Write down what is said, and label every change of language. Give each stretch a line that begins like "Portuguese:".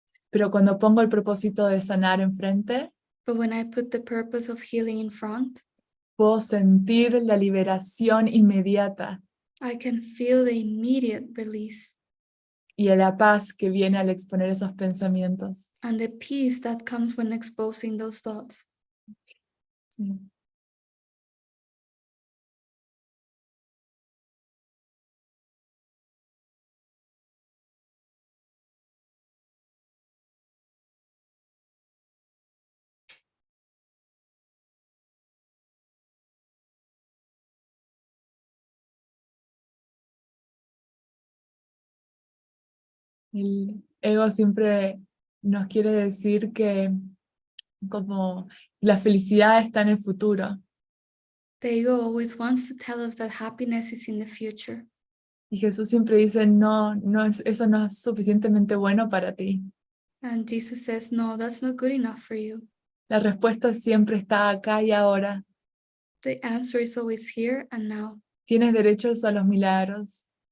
Spanish: Pero cuando pongo el propósito de sanar enfrente,
English: But when I put the purpose of healing in front,
Spanish: puedo sentir la liberación inmediata
English: I can feel the immediate release
Spanish: y la paz que viene al exponer esos pensamientos.
English: and the peace that comes when exposing those thoughts.
Spanish: Sí. El ego siempre nos quiere decir que como la felicidad está en el futuro.
English: The ego always wants to tell us that happiness is in the future.
Spanish: Y Jesús siempre dice, no, eso no es suficientemente bueno para ti.
English: And Jesus says, no, that's not good enough for you.
Spanish: La respuesta siempre está acá y ahora.
English: The answer is always here and now.
Spanish: Tienes derechos a los milagros